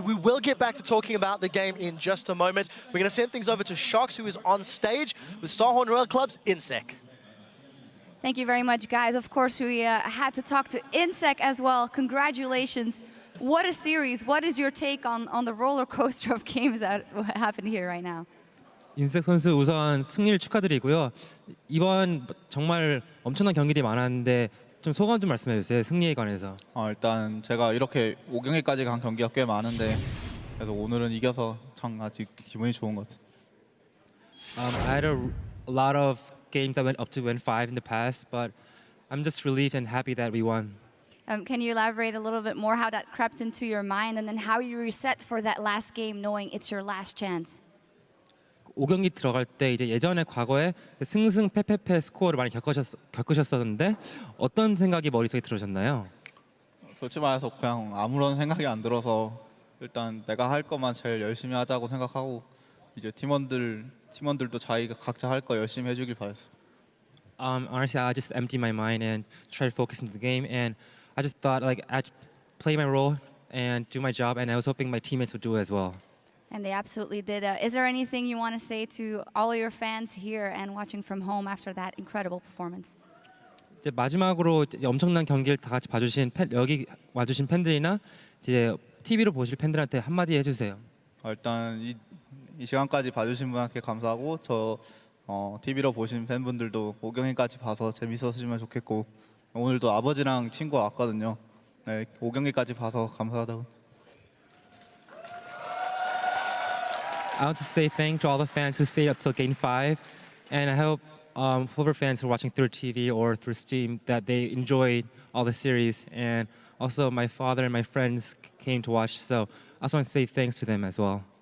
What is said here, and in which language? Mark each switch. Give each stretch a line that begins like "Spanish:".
English: We will get back to talking about the game in just a moment. We're going to send things over to Shox, who is on stage with Starhorn Royal Club's InSec. Thank you very much, guys. Of course, we had to talk to InSec as well. Congratulations. What a series. What is your take on the roller coaster of games that happened here right now?
Korean: 인색 선수 우선 승리를 축하드리고요. 이번 정말 엄청난 경기들이 많았는데 좀 소감 좀 말씀해 주세요. 승리에 관해서. 일단 제가 이렇게 5경기까지 간 경기가 꽤 많은데 그래도 오늘은 이겨서 참 아직 기분이 좋은 것 같아요.
English: I had a lot of games that went up to win 5 in the past, but I'm just relieved and happy that we won. Can you elaborate a little bit more how that crept into your mind and then how you reset for that last game knowing it's your last chance?
Korean: 5경기 들어갈 때 이제 예전에 과거에 승승패패패 스코어를 많이 겪으셨었는데 어떤 생각이 머릿속에 들으셨나요? 솔직히 말해서 그냥 아무런 생각이 안 들어서 일단 내가 할 것만 제일 열심히 하자고 생각하고 이제 팀원들도 자기가 각자 할 거 열심히 해주길 바랬어.
English: Honestly, I just emptied my mind and tried to focus into the game, and I just thought like I'd play my role and do my job, and I was hoping my teammates would do it as well. And they absolutely did. Is there anything you want to say to all of your fans here and watching from home after that incredible performance?
Korean: 이제 마지막으로 이제 엄청난 경기를 다 같이 봐주신 여기 와주신 팬들이나 이제 TV로 보실 팬들한테 한마디 해주세요. 일단 이 시간까지 봐주신 분한테 감사하고 저 TV로 보신 팬분들도 5경기까지 봐서 재밌었으면 좋겠고 오늘도 아버지랑 친구가 왔거든요. 네, 5경기까지 봐서 감사하다고.
English: I want to say thanks to all the fans who stayed up till Game 5, and I hope whoever fans who are watching through TV or through Steam that they enjoyed all the series, and also my father and my friends came to watch, so I also want to say thanks to them as well.